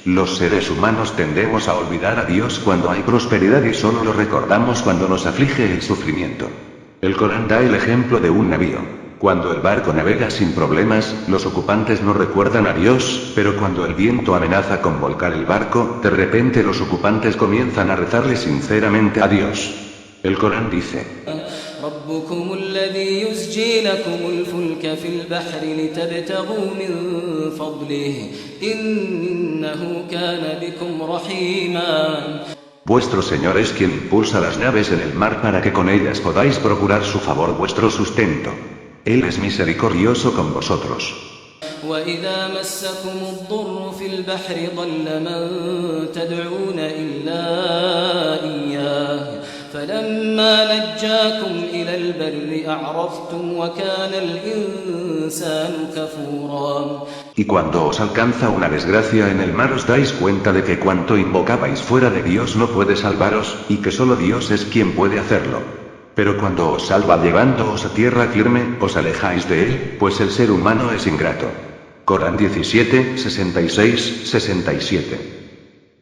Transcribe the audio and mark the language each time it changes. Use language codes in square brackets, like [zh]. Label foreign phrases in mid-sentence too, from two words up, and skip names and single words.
[es] Los seres humanos tendemos a olvidar a Dios cuando hay prosperidad y solo lo recordamos cuando nos aflige el sufrimiento. El Corán da el ejemplo de un navío. Cuando el barco navega sin problemas, los ocupantes no recuerdan a Dios, pero cuando el viento amenaza con volcar el barco, de repente los ocupantes comienzan a rezarle sinceramente a Dios. El Corán dice: [ar] ربكم الذي يزجي لكم الفلك في البحر لتبتغوا من فضله إنه كان بكم رحيما. [es] Vuestro Señor es quien impulsa las naves en el mar para que con ellas podáis procurar su favor vuestro sustento. Él es misericordioso con vosotros. [ar] وإذا مسكم الضر في البحر ضل من تدعون إلا إياه فلما نجاكم إلى البر أعرضتم وكان الإنسان كفورا. [es] Y cuando os alcanza una desgracia en el mar os dais cuenta de que cuanto invocabais fuera de Dios no puede salvaros, y que solo Dios es quien puede hacerlo. Pero cuando os salva llevándoos a tierra firme, os alejáis de él, pues el ser humano es ingrato. Corán 17, 66, 67.